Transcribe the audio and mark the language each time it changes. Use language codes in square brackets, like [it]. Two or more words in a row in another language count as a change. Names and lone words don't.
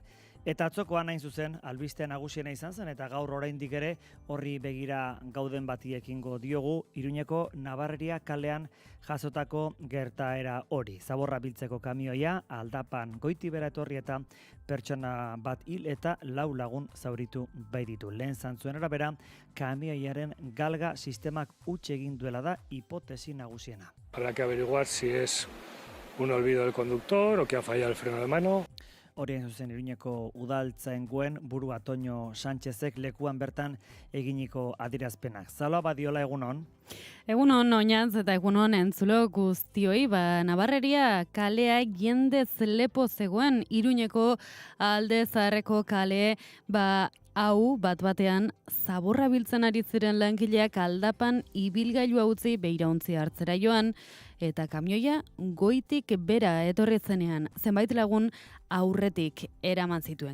[eu] Eta atzokoan hain zuzen, albiste nagusiena izan zen, eta gaur oraindik ere horri begira gauden bati ekingo diogu, Iruñeko Nabarreria kalean jasotako gertaera hori. Zaborra biltzeko kamioia, aldapan goitibera etorri eta pertsona bat hil eta 4 lagun zauritu baititu. Lehen zantzuen arabera, kamioiaren galga sistemak huts egin duela da hipotesi nagusiena. [es] Habrá que averiguar si es un olvido del conductor o que ha fallado el freno de mano. [eu] Horien zuzen Iruñeko udaltzaingoen burua Toño Sánchezek lekuan bertan eginiko adierazpenak. Zaloa badiola egunon? Egunon oinatz eta egunon entzulo guztioi, Nabarreria kalea jendez lepo zegoen Iruñeko Alde Zaharreko kale, hau bat-batean zaborra biltzen ari ziren langileak aldapan ibilgailua utzi beirauntzi hartzera joan, eta kamioia goitik bera etorri zenean zenbait lagun aurretik eraman zituen.